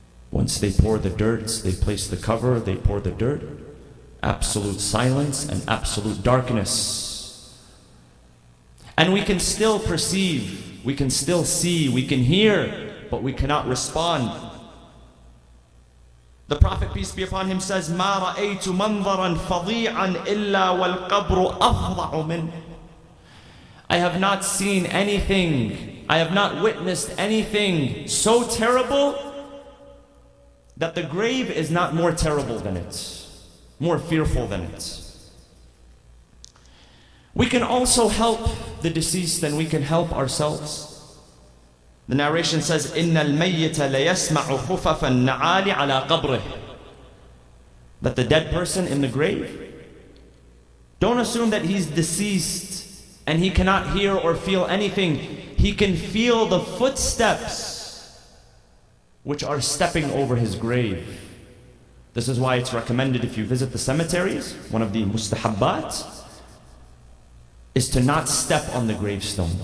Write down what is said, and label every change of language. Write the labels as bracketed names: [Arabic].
[English] Once they pour the dirt, they place the cover, they pour the dirt, absolute silence and absolute darkness. And we can still perceive, we can still see, we can hear, but we cannot respond. [Arabic] The Prophet, peace be upon him, says, مَا رَأَيْتُ مَنْظَرًا فَضِيعًا إِلَّا وَالْقَبْرُ أَفْضَعُ مِنْهُ. [English] I have not seen anything, I have not witnessed anything so terrible that the grave is not more terrible than it, more fearful than it. We can also help the deceased and we can help ourselves. [Arabic] The narration says, إِنَّ الْمَيِّتَ لَيَسْمَعُ خُفَفَ النَّعَالِ عَلَى قَبْرِهِ. [English] That the dead person in the grave, don't assume that he's deceased and he cannot hear or feel anything. He can feel the footsteps which are stepping over his grave. This is why it's recommended if you visit the cemeteries, one of the mustahabbat is to not step on the gravestone.